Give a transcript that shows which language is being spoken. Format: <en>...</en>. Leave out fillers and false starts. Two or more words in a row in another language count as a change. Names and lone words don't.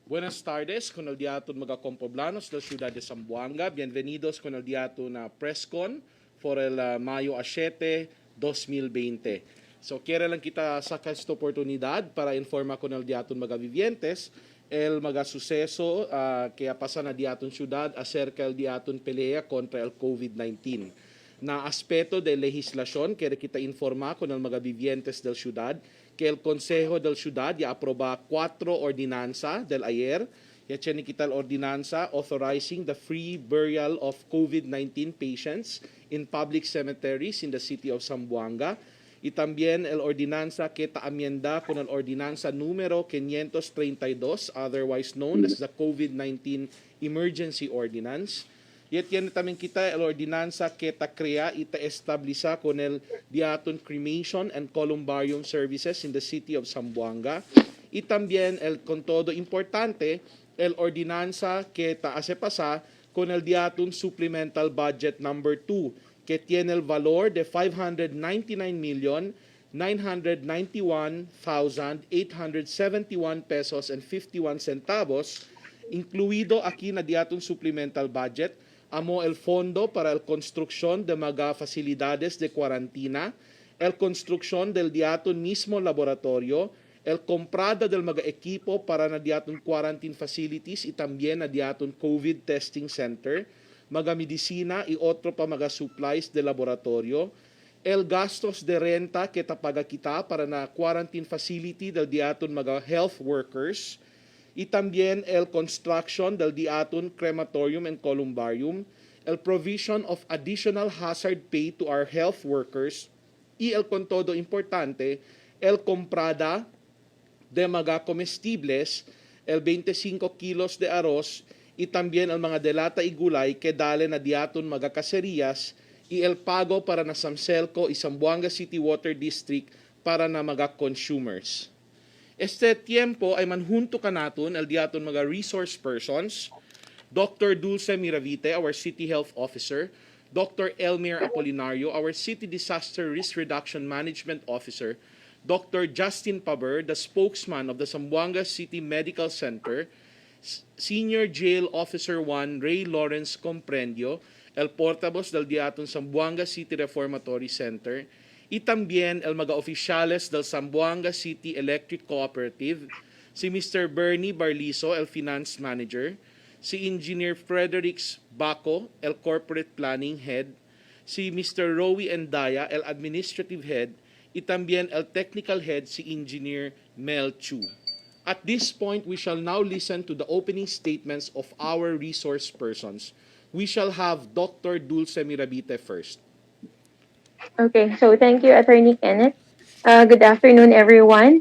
<cbk>Buenas tardes, con el diaton mga compoblanos de la ciudad de Zamboanga. Bienvenidos con el diaton na presscon for el Mayo 7, 2020. So, quiero lang kita sacar esta oportunidad para informar con el diaton mga vivientes el mga suceso que pasa na diaton ciudad acerca del diaton pelea contra el Covid-19. Na aspeto de legislación, quiero kita informar con el mga vivientes del ciudad que el Consejo del Ciudad ya aproba 4 ordinanza del ayer. Ya tiene kita la ordinanza</cbk> <en>authorizing the free burial of COVID-19 patients in public cemeteries in the city of Zamboanga.</en> <cbk>Y también el ordinanza que amienda con el ordinanza número 532,</cbk> <en>otherwise known as the COVID-19 Emergency Ordinance.</en> <cbk>Y tiene también kita el ordinanza que crea y establisa con el diaton</cbk> <en>cremation and columbarium services in the city of Zamboanga.</en> <cbk>Y también el con todo importante el ordinanza que hace pasar con el diaton</cbk> <en>supplemental budget number 2</en> <cbk>que tiene el valor de 599,991,871 pesos and 51 centavos, incluido aquí na diaton</cbk> <en>supplemental budget</en> <cbk>amo el fondo para la construcción de mga facilidades de cuarentena, el construcción del diaton mismo laboratorio, el comprada del mga equipo para na diaton</cbk> <en>quarantine facilities</en> <cbk>y también na diaton</cbk> <en>COVID testing</en> <cbk>center, mga medicina y otro pa mga supplies de laboratorio, el gastos de renta que tapaga kita para na</cbk> <en>quarantine facility</en> <cbk>del diaton mga</cbk> <en>health workers,</en> <cbk>y también el construction del diaton</cbk> <en>crematorium and columbarium,</en> <cbk>el</cbk> <en>provision of additional hazard pay to our health workers,</en> <cbk>y el con todo importante, el comprada de mga comestibles, el 25 kilos de arroz, y también el mga delata y gulay que dale na diaton mga caserías, y el pago para na Samselco y Zamboanga City</cbk> <en>Water District</en> <cbk>para na mga consumers. Este tiempo ay manhunto ka natin el diaton mga</cbk> <en>resource persons,</en> <cbk>Dr.</cbk> <en>Dulce Miravite, our City Health Officer, Dr. Elmer Apolinario, our City Disaster Risk Reduction Management Officer, Dr. Justin Paber, the spokesman of the Zamboanga City Medical Center, Senior Jail Officer 1 Ray Lawrence Comprendio,</en> <cbk>el portavoz del diaton Zamboanga City Reformatory Center, y también el mga oficiales del Zamboanga City Electric Cooperative, si Mr. Bernie Barliso, el</cbk> <en>Finance Manager,</en> <cbk>si Engineer Fredericks Baco, el</cbk> <en>Corporate Planning Head,</en> <cbk>si Mr. Rowie Endaya, el</cbk> <en>Administrative Head,</en> <cbk>y también el</cbk> <en>Technical Head,</en> <cbk>si Engineer Mel Chu.</cbk> <en>At this point, we shall now listen to the opening statements of our resource persons. We shall have Dr. Dulce Mirabite first. Okay, so thank you, Attorney Kenneth. Good afternoon, everyone.</en>